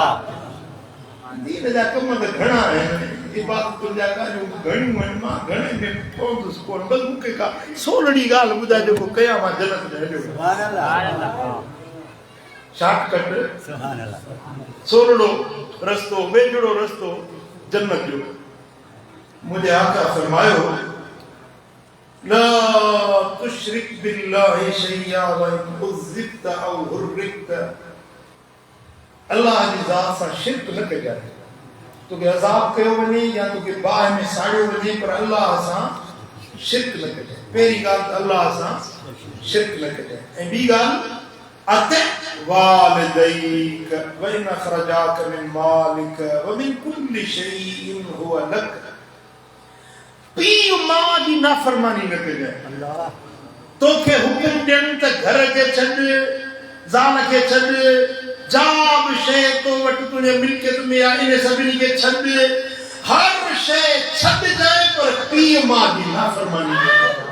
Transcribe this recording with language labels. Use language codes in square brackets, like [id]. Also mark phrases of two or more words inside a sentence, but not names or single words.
[sd] दीन जा कम त घणा आहिनि इबादतुनि जा ॻाल्हियूं घणियूं आहिनि मां घणे में पहुतुसि कोन बस मूंखे का सोलड़ी ॻाल्हि ॿुधाए जेको कयां मां जन्नत में हलियो। [ar] سبحان الله. [sd] शॉर्टकट [ar] سبحان الله [sd] सोलड़ो रस्तो वेझड़ो रस्तो जन्नत जो। मुझे आका फरमायो [ar] لا تشرك بالله شيئا وإن عذبت أو حرقت. [sd] अल्लाह जी ज़ात सां शिरक न कजाए। तोखे अज़ाब कयो वञे या तोखे बाहि में साड़ियो वञे पर अल्लाह सां शिरक न कजाए। पहिरीं ॻाल्हि त अल्लाह सां शिरक न कजाए। ऐं ॿी ॻाल्हि [ar] أطع والديك وإن أخرجاك من مالك ومن كل شيء هو لك. [sd] पीउ मां जी नाफरमानी न कजाए। अल्लाह तोखे हुकुम ॾियनि त घर खे छॾ ज़ाल खे छॾ जा बि शइ तो वटि तुंहिंजे मिल्कियत में आहे इन सभिनी खे छॾ हर शइ छॾजाए पर पीउ मां जी नाफरमानी न कजाए।